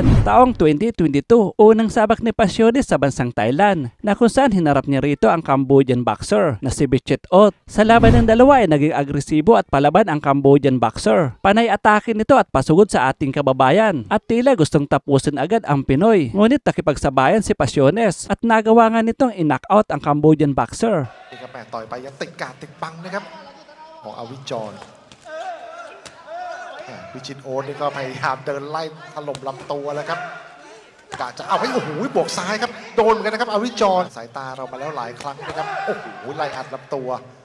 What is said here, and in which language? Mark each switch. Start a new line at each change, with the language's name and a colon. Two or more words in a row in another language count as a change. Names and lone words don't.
Filipino: Taong 2022, unang sabak ni Pasiones sa bansang Thailand na kung saan hinarap niya rito ang Cambodian boxer na si Vichit Ot. Sa laban ng dalawa ay naging agresibo at palaban ang Cambodian boxer. Panay atake nito at pasugod sa ating kababayan at tila gustong tapusin agad ang Pinoy. Ngunit nakipagsabayan si Pasiones at nagawa nga nitong in-knockout ang Cambodian boxer.
Thai: ต่อยไปยังติดกาดติดบังนะครับของอวิจรวิชิตโอ๊ตนี่ก็พยายามเดินไล่ถล่มลำตัวแล้วครับกะจะเอาให้โอ้โหบวกซ้ายครับโดนเหมือนกันนะครับอวิจรสายตาเรามาแล้วหลายครั้งนะครับโอ้โหไล่อัดลำตัว